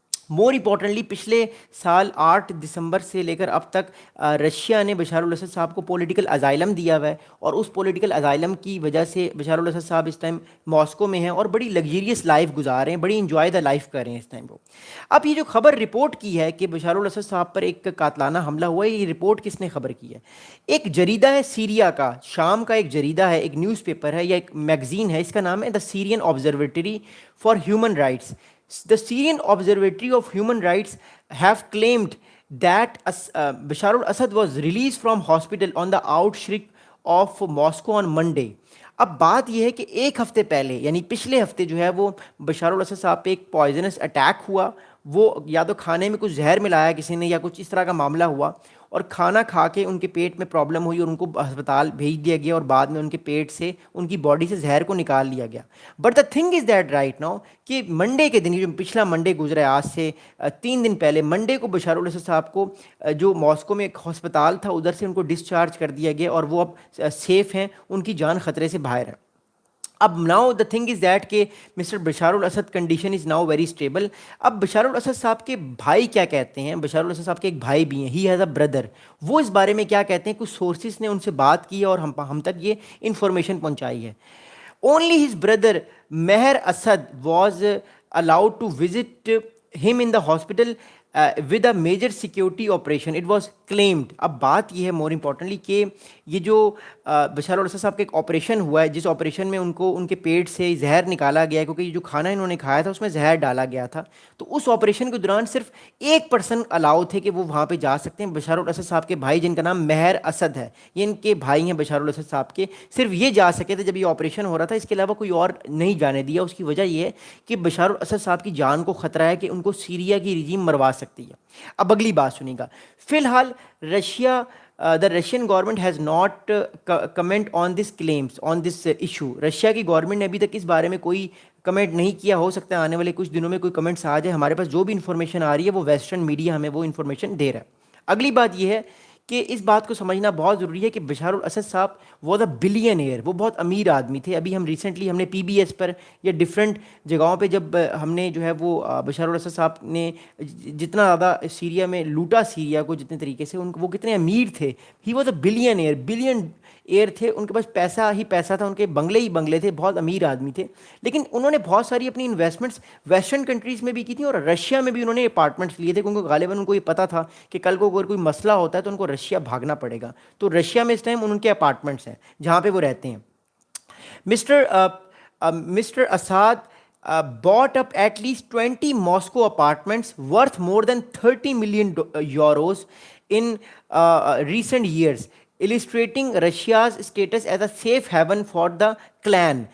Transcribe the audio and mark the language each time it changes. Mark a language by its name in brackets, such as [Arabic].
[English] more importantly [Urdu] پچھلے سال 8 دسمبر سے لے کر اب تک رشیا نے بشار الاسد صاحب کو پولیٹیکل ازائلم دیا ہوا ہے، اور اس پولیٹیکل ازائلم کی وجہ سے بشار الاسد صاحب اس ٹائم ماسکو میں ہیں اور بڑی لگژریس لائف گزار رہے ہیں، [English] بڑی enjoy the life [Urdu] کر رہے ہیں اس ٹائم کو. اب یہ جو خبر رپورٹ کی ہے کہ بشار الاسد صاحب پر ایک قاتلانہ حملہ ہوا ہے، یہ رپورٹ کس نے خبر کی ہے؟ ایک جریدہ ہے سیریا کا، شام کا ایک جریدہ ہے، ایک نیوز پیپر ہے یا ایک میگزین ہے، اس کا نام ہے دا سیرین observatory for human rights. [English] The Syrian Observatory of Human Rights have claimed that Bashar al-Assad was released from hospital on the outskirts of Moscow on Monday. [Urdu] اب بات یہ ہے کہ ایک ہفتے پہلے یعنی پچھلے ہفتے جو ہے وہ بشار الاسد صاحب پہ ایک پوائزنس اٹیک ہوا. وہ یا تو کھانے میں کچھ زہر ملایا کسی نے یا کچھ اس طرح کا معاملہ ہوا، اور کھانا کھا کے ان کے پیٹ میں پرابلم ہوئی اور ان کو ہسپتال بھیج دیا گیا، اور بعد میں ان کے پیٹ سے ان کی باڈی سے زہر کو نکال لیا گیا. [English] but the thing is that right now [Urdu] کہ منڈے کے دن، جو پچھلا منڈے گزرا ہے آج سے 3 دن پہلے، منڈے کو بشار الاسد صاحب کو جو ماسکو میں ایک ہسپتال تھا ادھر سے ان کو ڈسچارج کر دیا گیا، اور وہ اب سیف ہیں، ان کی جان خطرے سے باہر ہے. [English] اب now the thing is that کہ Mister Bashar al Assad condition is now very stable. [Urdu] اب بشار الاسد صاحب کے بھائی کیا کہتے ہیں؟ بشار الاسد صاحب کے ایک بھائی بھی ہیں، [English] He has a brother. [Urdu] وہ اس بارے میں کیا کہتے ہیں؟ کچھ سورسز نے ان سے بات کی اور ہم تک یہ انفارمیشن پہنچائی ہے. [English] Only his brother Maher Assad was allowed to visit him in the hospital with a major security operation, it was claimed. [Urdu] اب بات یہ ہے [English] more importantly [Urdu] کہ یہ جو بشار الاسد صاحب کا ایک آپریشن ہوا ہے، جس آپریشن میں ان کو ان کے پیٹ سے زہر نکالا گیا ہے، کیونکہ یہ جو کھانا انہوں نے کھایا تھا اس میں زہر ڈالا گیا تھا. تو اس آپریشن کے دوران صرف 1% الاؤ تھے کہ وہ وہاں پہ جا سکتے ہیں. بشار الاسد صاحب کے بھائی جن کا نام مہر اسد ہے، یہ ان کے بھائی ہیں بشار الاسد صاحب کے، صرف یہ جا سکے تھے جب یہ آپریشن ہو رہا تھا، اس کے علاوہ کوئی اور نہیں جانے دیا. اس کی وجہ یہ ہے کہ بشار الاسد صاحب کی جان کو خطرہ ہے کہ ان کو سیریا کی رجیم مروا سکتی ہے. اب اگلی بات سنیں گا. فی الحال [English] Russia the Russian government has not comment on this claims on this issue. [Urdu] Russia کی گورنمنٹ نے ابھی تک اس بارے میں کوئی کمنٹ نہیں کیا. ہو سکتا ہے آنے والے کچھ دنوں میں کوئی کمنٹس آ جائے. ہمارے پاس جو بھی انفارمیشن آ رہی ہے وہ ویسٹرن میڈیا ہمیں وہ انفارمیشن دے رہا ہے. اگلی بات یہ ہے کہ اس بات کو سمجھنا بہت ضروری ہے کہ بشار الاسد صاحب [English] was a billion [Urdu] وہ بہت امیر آدمی تھے. ابھی ہم ریسنٹلی ہم نے پی بی ایس پر یا ڈفرینٹ جگہوں پہ جب ہم نے جو ہے وہ بشار الاسد صاحب نے جتنا زیادہ سیریا میں لوٹا، سیریا کو جتنے طریقے سے وہ کتنے امیر تھے. [English] he was a billionaire [Urdu] تھے، ان کے پاس پیسہ ہی پیسہ تھا، ان کے بنگلے ہی بنگلے تھے، بہت امیر آدمی تھے. لیکن انہوں نے بہت ساری اپنی انویسٹمنٹس ویسٹرن کنٹریز میں بھی کی تھیں، اور رشیا میں بھی انہوں نے اپارٹمنٹس لیے تھے، کیونکہ غالباً ان کو یہ پتا تھا کہ کل کو اگر کوئی مسئلہ ہوتا ہے تو ان کو رشیا بھاگنا پڑے گا. تو رشیا میں اس ٹائم ان کے اپارٹمنٹس ہیں جہاں پہ وہ رہتے ہیں. [English] Mister Assad bought up at least 20 Moscow apartments worth more than 30 million euros in recent years, illustrating Russia's status as a safe haven for the clan.